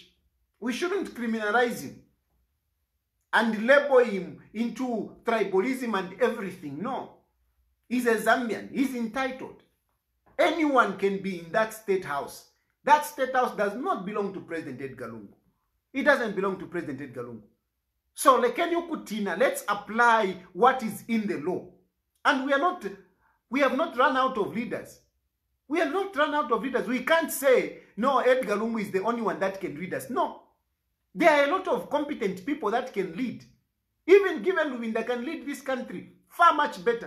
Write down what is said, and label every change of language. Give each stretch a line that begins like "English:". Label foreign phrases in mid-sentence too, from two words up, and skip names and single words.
English: We shouldn't criminalize him and label him into tribalism and everything. No. He's a Zambian. He's entitled. Anyone can be in that State House. That State House does not belong to President Edgar Lungu. It doesn't belong to President Edgar Lungu.
Bemba: So lekeni ukutina,
English: let's apply what is in the law. And we have not run out of leaders. We have not run out of leaders. We can't say, no, Edgar Lungu is the only one that can lead us. No. There are a lot of competent people that can lead. Even Given Lubinda can lead this country far much better.